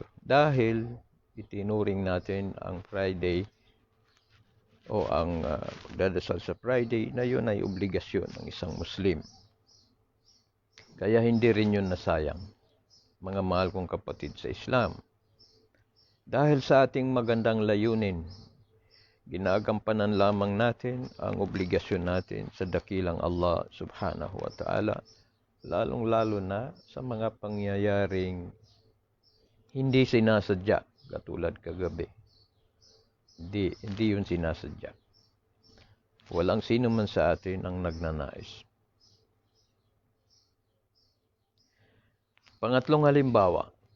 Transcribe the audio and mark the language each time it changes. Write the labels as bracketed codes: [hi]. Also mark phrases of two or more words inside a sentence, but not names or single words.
[tl] Dahil itinuring natin ang Friday o ang pagdadasal sa Friday na yun ay obligasyon ng isang Muslim. Kaya hindi rin yun nasayang, mga mahal kong kapatid sa Islam. Dahil sa ating magandang layunin, ginagampanan lamang natin ang obligasyon natin sa dakilang Allah [ar] سبحانه وتعالى, [tl] lalong-lalo na sa mga pangyayaring hindi sinasadya, katulad kagabi. Hindi yun sinasadya. Walang sino man sa atin ang nagnanais. Pangatlong halimbawa.